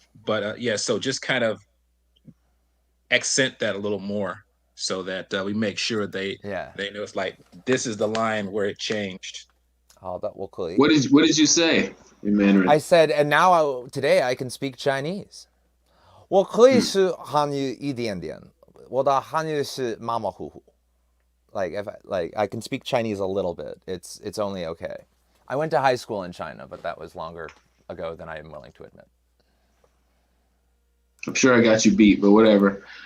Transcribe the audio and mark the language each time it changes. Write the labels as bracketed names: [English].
[English] But so just kind of accent that a little more so that we make sure they know it's like this is the line where it changed. Oh, that will cool. What did you say in Mandarin? I said, and now today I can speak Chinese. [Chinese] 我可以是汉语一点点，我的汉语是马马虎虎。 [English] Like I can speak Chinese a little bit. It's only okay. I went to high school in China, but that was longer ago than I am willing to admit. I'm sure I got you beat, but whatever.